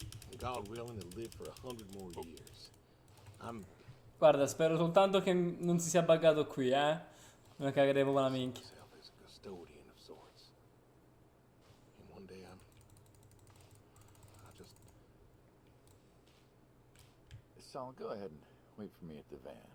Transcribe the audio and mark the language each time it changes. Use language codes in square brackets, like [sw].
[en] And God willing to live for 100 more years. [it] Guarda, spero soltanto che non si sia buggato qui, eh. Non cagherei proprio la minchia. [en] Myself as a custodian of sorts. And one day I just... Saul, go ahead and wait for me at the van.